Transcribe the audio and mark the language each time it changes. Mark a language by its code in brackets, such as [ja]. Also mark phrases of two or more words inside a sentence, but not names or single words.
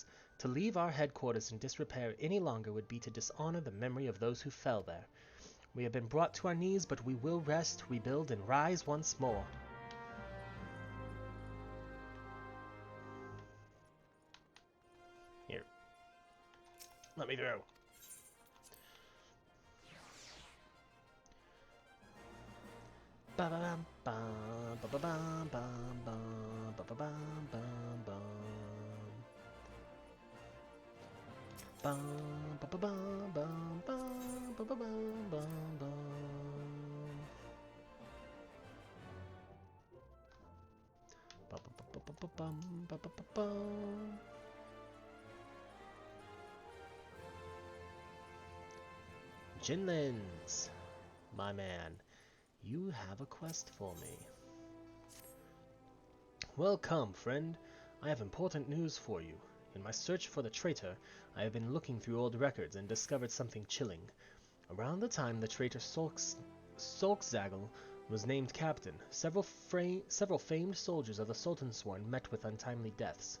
[en] To leave our headquarters in disrepair any longer would be to dishonor the memory of those who fell there. We have been brought to our knees, but we will rest, rebuild, and rise once more. Here. Let me through. Ba-ba-bam, bam, ba-ba-bam, bam, bam, ba-ba-bam, bam, bam. Bam, ba-ba-bam, bam, bam, ba-ba-bam, bam, bam. Ba-ba-ba-ba-ba-bam, ba-ba-ba-bam. Jinlins, my man, you have a quest for me. Welcome, friend. I have important news for you. In my search for the traitor, I have been looking through old records and discovered something chilling. Around the time the traitor Solkzagel was named captain, several famed soldiers of the Sultansworn met with untimely deaths.